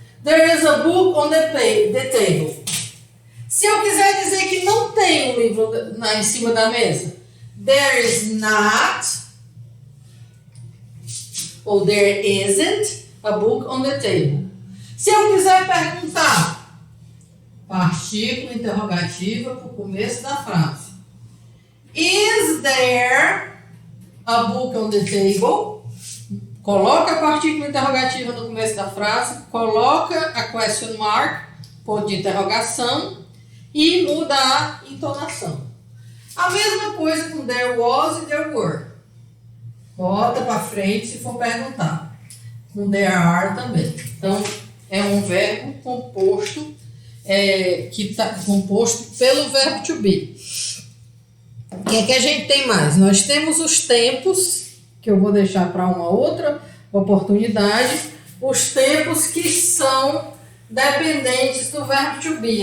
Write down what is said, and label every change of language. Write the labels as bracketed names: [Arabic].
[English] There is a book on the table. [Portuguese] Se eu quiser dizer que não tem um livro em cima da mesa, [English] there is not, [Portuguese] ou [English] there isn't a book on the table. [Portuguese] Se eu quiser perguntar, partícula interrogativa para o começo da frase. [English] Is there a book on the table? [Portuguese] Coloca a partícula interrogativa no começo da frase, coloca a question mark, ponto de interrogação, e muda a entonação. A mesma coisa com there was e there were. Bota para frente se for perguntar. Com there are também. Então, é um verbo composto, que está composto pelo verbo to be. O que é que a gente tem mais? Nós temos os tempos, que eu vou deixar para uma outra oportunidade, os tempos que são dependentes do verbo to be.